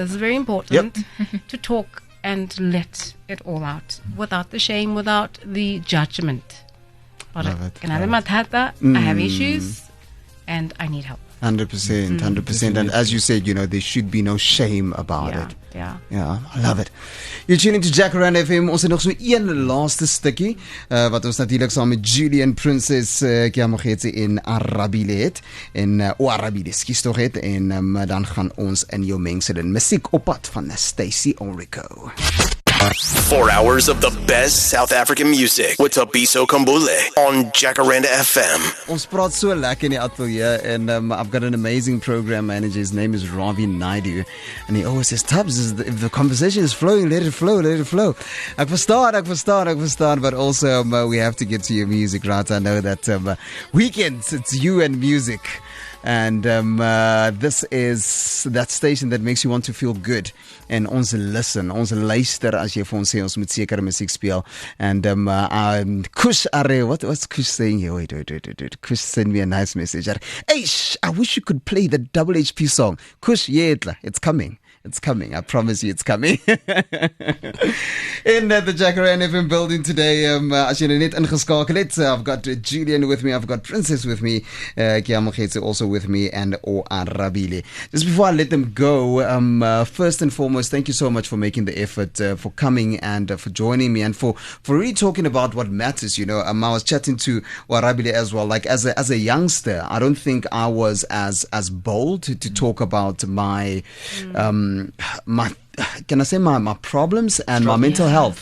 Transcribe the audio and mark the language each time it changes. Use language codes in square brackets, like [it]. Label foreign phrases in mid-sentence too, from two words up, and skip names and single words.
[en] This is very important to talk and let it all out without the shame, without the judgment. Love it. Can I have issues and I need help. 100%, 100%. And as you said, there should be no shame about it. Yeah. Ja, I love it. You're tuning to Jacaranda FM. [af] Ons het nog so een laaste stukkie wat ons natuurlik saam met Julian Princess Kiamogetse in Arabile het en Arabile skies tog het en dan gaan ons in jou mengsel in musiek op pad van Stacey Ulrico. [en] 4 hours of the best South African music with Tabiso Kambule on Jacaranda FM. [af] Ons praat so lekker in die ateljee [en] and I've got an amazing program manager. His name is Ravi Naidu and he always says, Tubbs, if the conversation is flowing, let it flow. [af] Ek verstaan, [en] but also we have to get to your music, right? I know that weekends, it's you and music. And this is that station that makes you want to feel good. [af] And ons luister as jy vir ons sê ons moet sekere musiek speel. [en] And Kush Are, what's Kush saying here? Wait. Kush sent me a nice message. Eish, I wish you could play the Double HP song. Kush, it's coming. It's coming. I promise you it's coming. In the Jacaranda FM building today, [af] as jy net ingeskakel het, [en] I've got Julian with me, I've got Princess with me, Kiamogetse also with me, and Arabile. Just before I let them go, first and foremost, thank you so much for making the effort, for coming and for joining me and for really talking about what matters. I was chatting to Arabile as well. Like as a youngster, I don't think I was as bold to talk about my can I say my problems and my mental health.